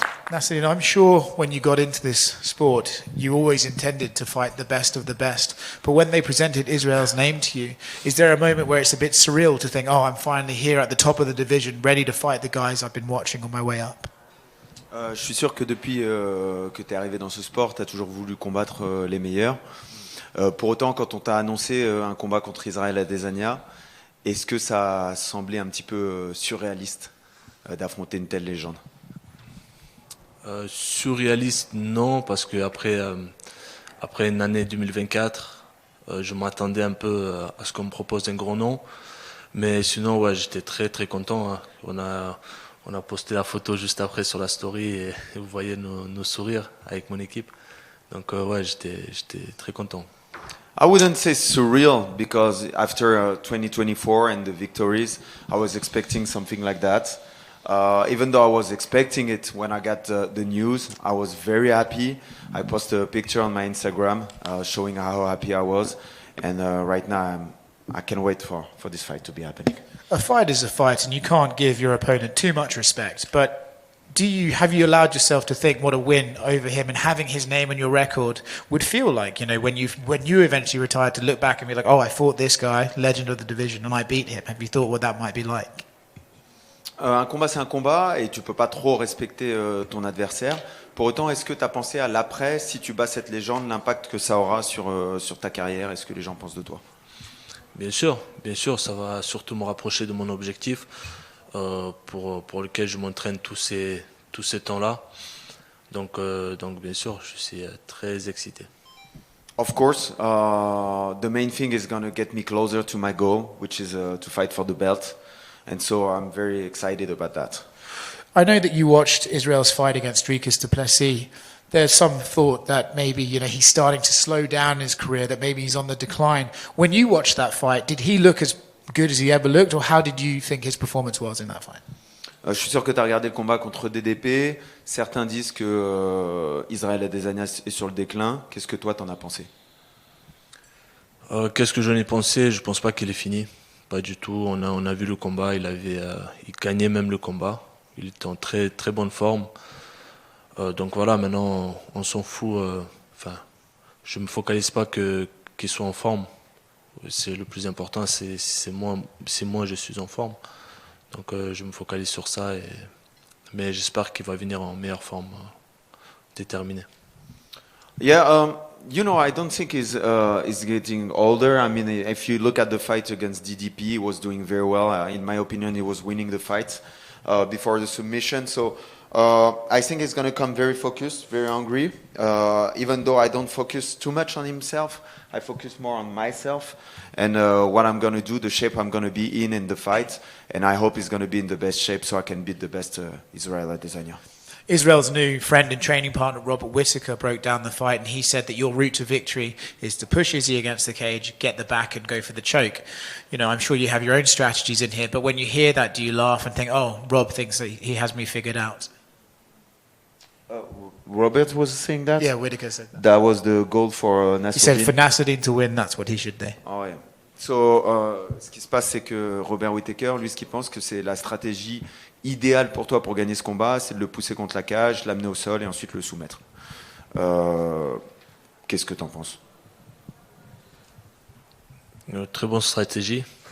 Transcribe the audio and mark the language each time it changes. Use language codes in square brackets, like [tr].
[en] Nassourdine, I'm sure when you got into this sport, you always intended to fight the best of the best. But when they presented Israel's name to you, is there a moment where it's a bit surreal to think, oh, I'm finally here at the top of the division, ready to fight the guys I've been watching on my way up? [fr] Je suis sûr que depuis que tu es arrivé dans ce sport, tu as toujours voulu combattre les meilleurs. Pour autant, quand on t'a annoncé un combat contre Israel Adesanya, est-ce que ça semblait un petit peu surréaliste d'affronter une telle légende? Surréaliste, non, parce que après une année 2024, je m'attendais un peu à ce qu'on me propose un gros nom. Mais sinon, ouais, j'étais très très content, hein. On a posté la photo juste après sur la story et vous voyez nos sourires avec mon équipe. Donc ouais, j'étais très content. [en] I wouldn't say surreal because after 2024 and the victories, I was expecting something like that. Even though I was expecting it when I got the news, I was very happy. I posted a picture on my Instagram showing how happy I was. And right now, I can't wait for this fight to be happening. A fight is a fight, and you can't give your opponent too much respect. But have you allowed yourself to think what a win over him and having his name on your record would feel like? You know, when you eventually retired, to look back and be like, oh, I fought this guy, legend of the division, and I beat him. Have you thought what that might be like? [fr] Un combat, c'est un combat et tu peux pas trop respecter ton adversaire. Pour autant, est-ce que tu as pensé à l'après, si tu bats cette légende, l'impact que ça aura sur ta carrière et ce que les gens pensent de toi? Bien sûr, ça va surtout me rapprocher de mon objectif pour lequel je m'entraîne tous ces temps-là. Donc bien sûr, je suis très excité. [en] Of course, the main thing is going to get me closer to my goal, which is to fight for the belt. And so I'm very excited about that. I know that you watched Israel's fight against Dricus du Plessis. There's some thought that maybe, you know, he's starting to slow down his career, that maybe he's on the decline. When you watched that fight, did he look as good as he ever looked, or how did you think his performance was in that fight? [fr] Je suis sûr que tu as regardé le combat contre DDP. Certains disent que Israel Adesanya est sur le déclin. Qu'est-ce que toi t'en as pensé? Qu'est-ce que j'en ai pensé? Je pense pas qu'il est fini. Pas du tout. On a vu le combat. Il gagnait même le combat. Il était en très très bonne forme. Donc voilà, maintenant on s'en fout. Enfin, je me focalise pas qu'il soit en forme. C'est le plus important. C'est moi, je suis en forme. Donc je me focalise sur ça. Mais j'espère qu'il va venir en meilleure forme, déterminé. [en] Yeah, you know, I don't think he's getting older. I mean, if you look at the fight against DDP, he was doing very well. In my opinion, he was winning the fight before the submission. So I think he's going to come very focused, very hungry. Even though I don't focus too much on himself, I focus more on myself and what I'm going to do, the shape I'm going to be in the fight. And I hope he's going to be in the best shape so I can beat the best Israel Adesanya. Israel's new friend and training partner, Robert Whittaker, broke down the fight, and he said that your route to victory is to push Izzy against the cage, get the back, and go for the choke. You know, I'm sure you have your own strategies in here, but when you hear that, do you laugh and think, oh, Rob thinks that he has me figured out? Robert was saying that? Yeah, Whittaker said that. That was the goal for Nassourdine. He said for Nassourdine to win, that's what he should do. Oh, yeah. [fr] So, ce qui se passe, c'est que Robert Whittaker, lui, ce qu'il pense que c'est la stratégie idéale pour toi pour gagner ce combat, c'est de le pousser contre la cage, l'amener au sol et ensuite le soumettre. Qu'est-ce que tu en penses? Une très bonne stratégie.